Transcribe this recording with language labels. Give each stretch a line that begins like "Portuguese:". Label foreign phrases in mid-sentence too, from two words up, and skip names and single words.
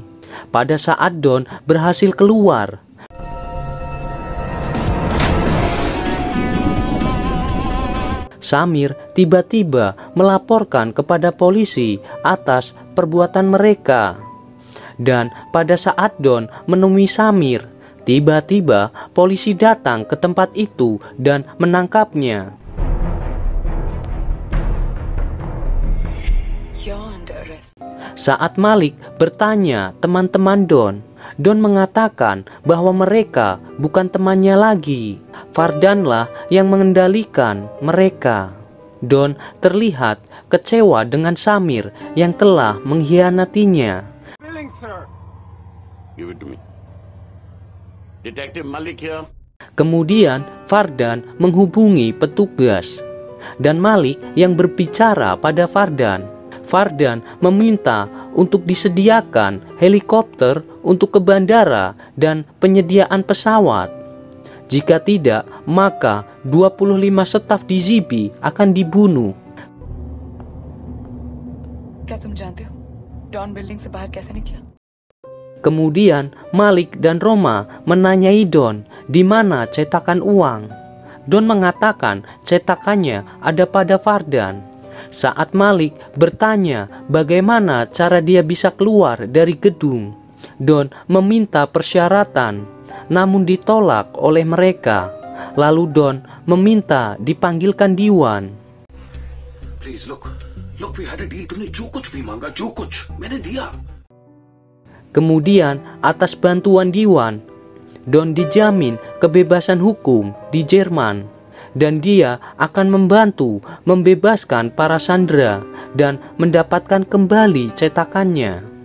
Indonesian: Pada saat Don berhasil keluar, Samir tiba-tiba melaporkan kepada polisi atas perbuatan mereka. Dan pada saat Don menemui Samir, tiba-tiba polisi datang ke tempat itu dan menangkapnya.
English: You're under arrest.
Indonesian: Saat Malik bertanya teman-teman Don mengatakan bahwa mereka bukan temannya lagi. Fardanlah yang mengendalikan mereka. Don terlihat kecewa dengan Samir yang telah mengkhianatinya.
English: Give it to me. Detective Malik here.
Indonesian: Kemudian Fardan menghubungi petugas dan Malik yang berbicara pada Fardan. Fardan meminta untuk disediakan helikopter untuk ke bandara dan penyediaan pesawat. Jika tidak, maka 25 staf di Zibi akan dibunuh.
Hindi: क्या तुम जानते हो डॉन बिल्डिंग से बाहर कैसे निकला?
Indonesian: Kemudian Malik dan Roma menanyai Don di mana cetakan uang. Don mengatakan cetakannya ada pada Fardan. Saat Malik bertanya bagaimana cara dia bisa keluar dari gedung, Don meminta persyaratan, namun ditolak oleh mereka. Lalu Don meminta dipanggilkan Diwan.
English: please look we had a deal
Hindi: तुमने जो कुछ भी मांगा जो कुछ मैंने दिया
Indonesian: Kemudian atas bantuan Diwan, Don dijamin kebebasan hukum di Jerman dan dia akan membantu membebaskan para sandera dan mendapatkan kembali cetakannya.